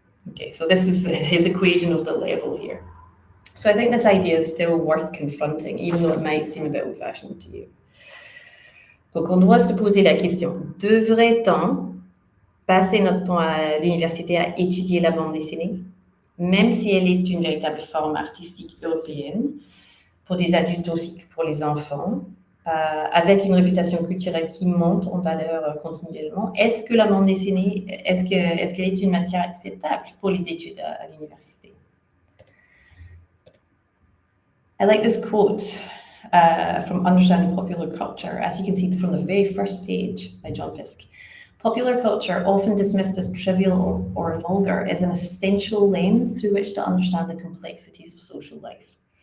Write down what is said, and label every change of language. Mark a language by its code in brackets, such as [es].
[en] Okay, so this was his equation of the level here. So I think this idea is still worth confronting, even though it might seem a bit old-fashioned to you. [fr] Donc on doit se poser la question, devrait-on passer notre temps à l'université à étudier la bande dessinée, même si elle est une véritable forme artistique européenne, pour des adultes aussi que pour les enfants, avec une réputation culturelle qui monte en valeur continuellement? Est-ce que la bande dessinée, est-ce qu'elle est une matière acceptable pour les études à l'université? [en] I like this quote from Understanding Popular Culture, as you can see from the very first page by John Fiske. Popular culture, often dismissed as trivial or vulgar, is an essential lens through which to understand the complexities of social life.